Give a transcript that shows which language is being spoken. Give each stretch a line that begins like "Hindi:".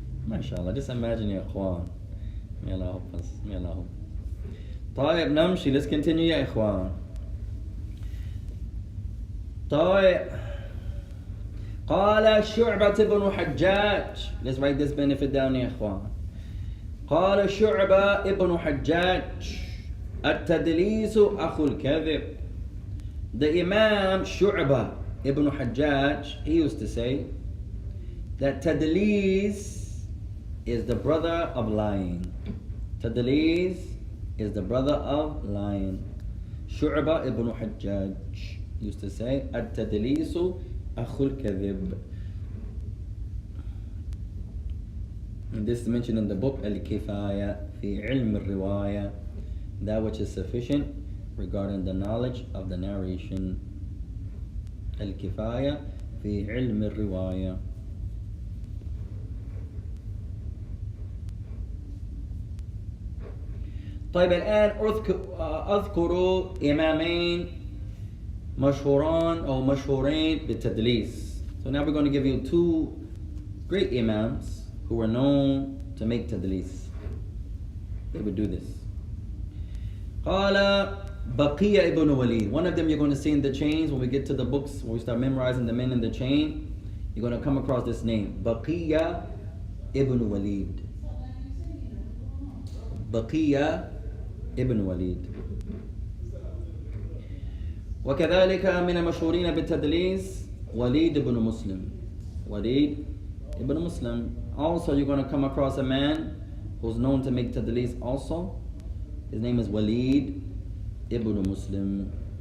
English: MashaAllah, just imagine, ya ikhwan. May Allah help us, may Allah help.
Arabic: طيب نمشي,
English: let's continue, ya ikhwan.
Arabic: طيب قال شعبة بن حجاج.
English: Let's write this benefit down, يا إخوان.
Arabic: قال شعبة ابن حجاج التدليس أخو الكذب.
English: The Imam Shu'bah ibn Hajjaj, he used to say that Tadlis is the brother of lying. Tadlis is the brother of lying. Shu'bah ibn Hajjaj used to say
Arabic: At-Tadlisu Akhul Kadhib.
English: And this is mentioned in the book Al-Kifaya fi Ilm Al-Riwaya, that which is sufficient regarding the knowledge of the narration. Al-Kifaya fi Ilm Al-Riwaya.
Arabic: طيب الآن أذكر إمامين مشهوران أو مشهورين بالتدليس.
English: So now we're going to give you two great imams who were known to make tadlis. They would do this. قال بقية ibn Walid. One of them you're going to see in the chains when we get to the books, when we start memorizing the men in the chain. You're going to come across this name, Baqiyya ibn Walid. Baqiyya ibn Walid.
Arabic: وكذلك من المشهورين بالتدليس وليد ibn Muslim.
English: Walid ibn Muslim. Also, you're going to come across a man who's known to make tadlis also. His name is Walid ibn Muslim.